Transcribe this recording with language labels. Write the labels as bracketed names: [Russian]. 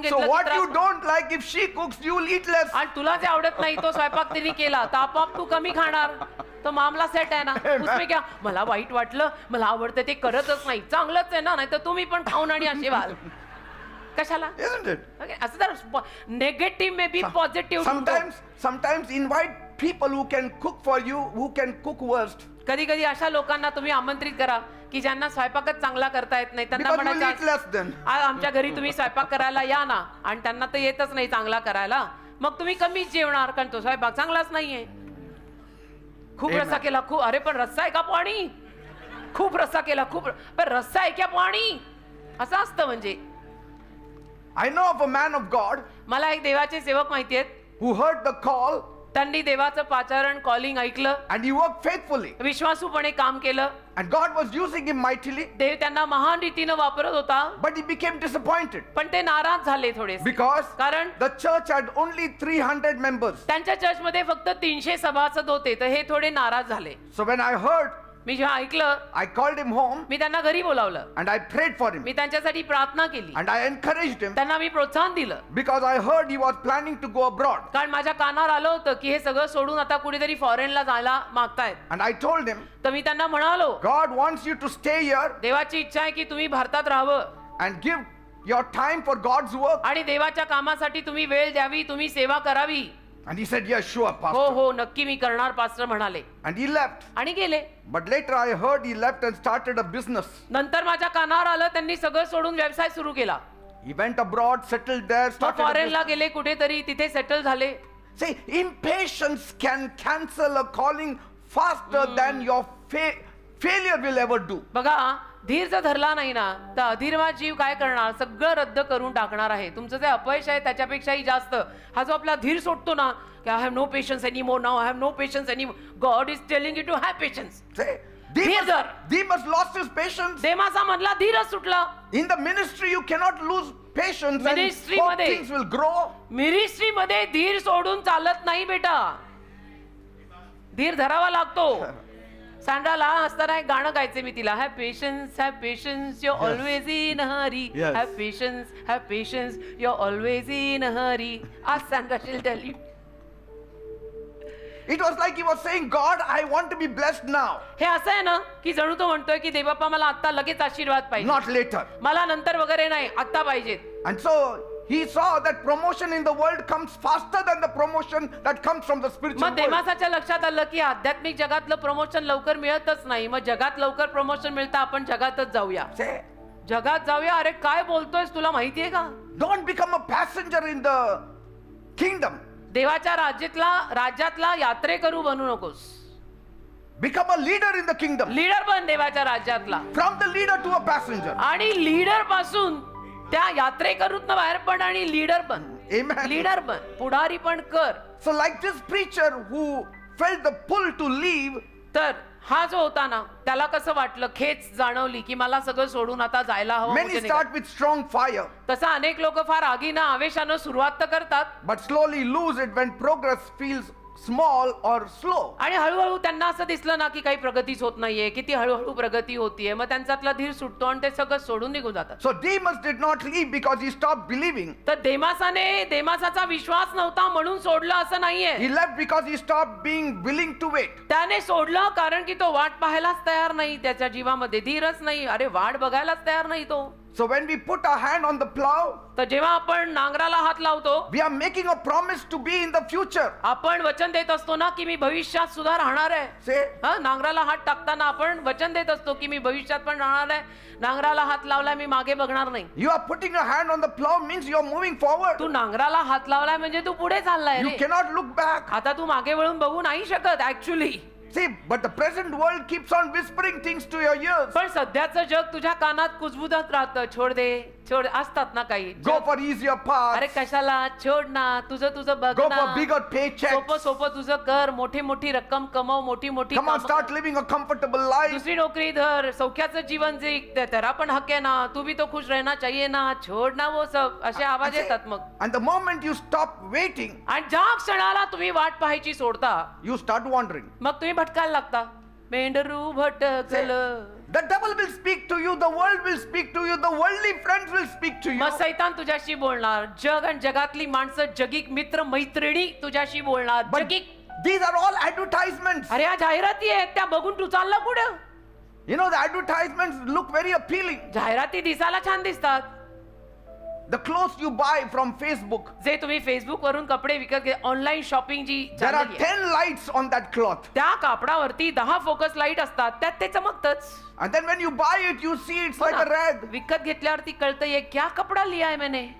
[English] So [Marathi] घेतलं [English] what [Marathi] की [English] you [Marathi] त्रास. [English] don't like, if she cooks, you will eat less. [Marathi] आणि तुला जे आवडत नाही तो स्वयंपाक तिने केला तर आपोआप तू कमी खाणार. तो मामला सेट आहे ना. [Hindi] उसमें क्या, [Marathi] मला वाईट वाटलं, मला आवडतं ते करतच नाही, चांगलंच आहे ना, नाही तर तुम्ही पण खाऊन आणि असे व्हाल. कशाला? [English] Isn't it? [Marathi] Okay, असं तर negative may be positive. [English] Sometimes invite people who can cook for you, who can cook worst. [Marathi] कधी कधी अशा लोकांना तुम्ही आमंत्रित करा की ज्यांना स्वयंपाकच चांगला करता येत नाही. त्यांना [English] Because you will eat [Marathi] म्हणायचं [English] less then. [Marathi] आज आमच्या घरी तुम्ही स्वयंपाक करायला या ना, आणि त्यांना तर येतच नाही चांगला करायला, मग तुम्ही कमीच जेवणार कारण तो स्वयंपाक चांगलाच नाहीये. खूप [English] Amen. [Marathi] रस्सा केला, खूप, अरे पण रस्सा आहे का पाणी, खूप रस्सा केला, खूप, पण रस्सा आहे का पाणी, असं असतं. म्हणजे [English] I know of a man of God [Marathi] मला एक देवाचे सेवक माहिती आहेत, [English] who heard the call [Marathi] त्यांनी देवाचं पाचारण कॉलिंग ऐकलं, [English] and he worked faithfully. [Marathi] विश्वासूपणे काम केलं. [English] And God was using him mightily, [Marathi] देव त्यांना महान रीतीनं वापरत होता. [English] but he became disappointed [Marathi] पण ते नाराज झाले थोडेसे, [English] because [Marathi] कारण [English] the church had only 300 members. [Marathi] त्यांच्या चर्चमध्ये फक्त 300 सभासद होते, तर हे थोडे नाराज झाले. [English] So when I heard, [Marathi] मी जेव्हा ऐकलं, [English] I called him home [Marathi] मी त्यांना घरी बोलावलं, [English] and I prayed for him [Marathi] मी त्यांच्यासाठी प्रार्थना केली, [English] and I encouraged him [Marathi] त्यांना मी प्रोत्साहन दिलं. [English] because I heard he was planning to go abroad. [Marathi] कारण माझ्या कानावर आलं होतं की हे सगळं सोडून आता कुठेतरी फॉरेनला जायला मागतायत. [English] And I told him, [Marathi] तर मी त्यांना म्हणालो, [English] God wants you to stay here [Marathi] देवाची इच्छा आहे की तुम्ही भारतात राहावं [English] and give your time for God's work. [Marathi] आणि देवाच्या कामासाठी तुम्ही वेळ द्यावी, तुम्ही सेवा करावी. [English] And he said, yes, sure, [Marathi] हो [English] pastor. [Marathi] हो नक्की मी करणार पास्टर म्हणाले, [English] And he left. [Marathi] आणि गेले. [English] But later I heard he left and started a business. [Marathi] नंतर माझ्या कानावर आलं त्यांनी सगळं सोडून व्यवसाय सुरू केला. [English] He went abroad, settled there, started a [Marathi] फॉरेनला [English] business. [Marathi] गेले, कुठेतरी तिथे सेटल झाले. [English] See, impatience can cancel a calling faster than your failure will ever do. [Marathi] बघा, धीर जर धरला नाही ना तर अधीरवा जीव काय करणार, सगळं रद्द करून टाकणार आहे. तुमचं जे अपयश आहे त्याच्यापेक्षाही जास्त हा जो आपला धीर सोडतो ना, [English] की I have no patience any more now, I have no patience any more, God is telling you to have patience. See, Demas- Demas lost his patience. [Marathi] देमासा मधला धीरच सुटला. [English] In the ministry, you cannot lose patience and Ministry hope [Marathi] मध्ये- [English] things will grow. [Marathi] Ministry मध्ये धीर सोडून चालत नाही बेटा, धीर धरावा लागतो. सँड्रा लहान असताना एक गाणं गायचे मी तिला, [English] Have patience you always in hurry, Yes. Have patience you always in hurry. आज Sandra she'll tell you. It was like he was saying, God, I want to be blessed now, [Marathi] हे असं आहे ना की जणू तो म्हणतोय की देवबाप्पा मला आता लगेच आशीर्वाद पाहिजे, [English] not later. [Marathi] मला नंतर वगैरे नाही, आता पाहिजेत. [English] And so he saw that promotion in the world comes faster than the promotion that comes from the spiritual [Marathi] मग [English] world. [Marathi] देमासाच्या लक्षात आलं की आध्यात्मिक जगातलं प्रमोशन लवकर मिळतच नाही, मग जगात लवकर प्रमोशन मिळतं, आपण जगातच जाऊया, [English] Say, [Marathi] जगात जाऊया. अरे काय बोलतोयस, तुला माहितीये का, [English] don't become a passenger in the kingdom. [Marathi] देवाच्या राज्यातला यात्रेकरू बनू नकोस, [English] Become a leader in the kingdom. [Marathi] Leader बन देवाच्या राज्यातला. [English] From the leader to a passenger. [Marathi] आणि लीडर पासून त्या यात्रेकरूतनं बाहेर पड आणि लीडर बन. [English] Amen. [Marathi] लीडर बन, पुढारी पण कर. [English] So like this preacher who felt the pull to leave, [Marathi] तर हा जो होता ना त्याला कसं वाटलं, खेच जाणवली की मला सगळं सोडून आता जायला हवं. [English] many start with strong fire, [Marathi] तसं अनेक लोक फार आगीनं आवेशानं सुरुवात तर करतात, [English] but slowly lose it when progress feels small or slow. [Marathi] आणि हळूहळू त्यांना असं दिसलं ना की काही प्रगतीच होत नाहीये, किती हळूहळू प्रगती होतीये, मग त्यांच्यातला धीर सुटतो आणि ते सगळं सोडून निघून जातात. [English] So Demas did not leave because he stopped believing. [Marathi] तर देमासाचा विश्वास नव्हता म्हणून सोडलं असं नाहीये. [English] He left because he stopped being willing to wait. [Marathi] त्याने सोडलं कारण की तो वाट पाहायलाच तयार नाही, त्याच्या जीवामध्ये धीरच नाही, अरे वाट बघायलाच तयार नाही तो. [English] So when we put our hand on the plow, [Marathi] तर जेव्हा आपण नांगराला हात लावतो, [English] we are making a promise to be in the future. [Marathi] आपण वचन देत असतो ना की मी भविष्यात सुद्धा राहणार आहे. [English] Say, [Marathi] नांगराला हात टाकताना आपण वचन देत असतो की मी भविष्यात पण राहणार आहे, नांगराला हात लावलाय मी मागे बघणार नाही. [English] you are putting your hand on the plow means you are moving forward. [Marathi] तू नांगराला हात लावलाय म्हणजे तू पुढे चाललाय [English] You [Marathi] ray. [English] cannot look back. [Marathi] आता तू मागे वळून बघू नाही शकत actually. [English] See, but the present world keeps on whispering things to your ears. [Marathi] पण सध्याचं जग तुझ्या कानात कुजबुजत राहतं, [Hindi] छोड दे छोड, [Marathi] असतात ना काही. [English] Go for easier [Marathi] अरे [English] paths. [Marathi] कशाला, छोड ना, तुझं बघ [English] Go [Marathi] ना. [English] for bigger [Marathi] सोपं [English] paychecks. [Marathi] सोपं तुझं कर, मोठी रक्कम कमव, मोठी [English] Come on, [Marathi] कामं [English] start [Marathi] कर. [English] living a comfortable life. [Marathi] दुसरी नोकरी धर, सौख्याचं जीवन जे तेरा पण हक आहे ना, [Hindi] तू भी तो खुश रहना चाहिए ना, छोड ना वो सब, [Marathi] असे आवाज येतात मग. [English] And the moment you stop waiting, [Marathi] आणि ज्या क्षणाला तुम्ही वाट पाहायची सोडता, [English] you start wandering. [Marathi] मग तुम्ही भटकायला लागता. मेंढरू भटकलं. [English] The devil will speak to you, the world will speak to you, the worldly friends will speak to you. [Marathi] मग सैतान तुझ्याशी बोलणार, जग आणि जगातली माणसं, जगिक मित्र मैत्रिणी तुझ्याशी बोलणार. [English] But [Marathi] जगिक, [English] these are all advertisements. [Marathi] अरे या जाहिराती आहेत, त्या बघून तू चालला पुढं. [English] You know, the advertisements look very appealing. [Marathi] जाहिराती दिसायला छान दिसतात. [English] The clothes you buy from Facebook, [Marathi] जे तुम्ही फेसबुक वरून कपडे विकत घे, online shopping G [English] there are [Marathi] चाललेली आहे, [English] 10 lights on that cloth. [Marathi] त्या कापडावरती 10 फोकस लाईट असतात, त्यात ते चमकतच. [English] And then when you buy it, you see it's like a rag. [Marathi] विकत घेतल्यावरती कळतं [Hindi] ये क्या कपडा लिया है मैंने.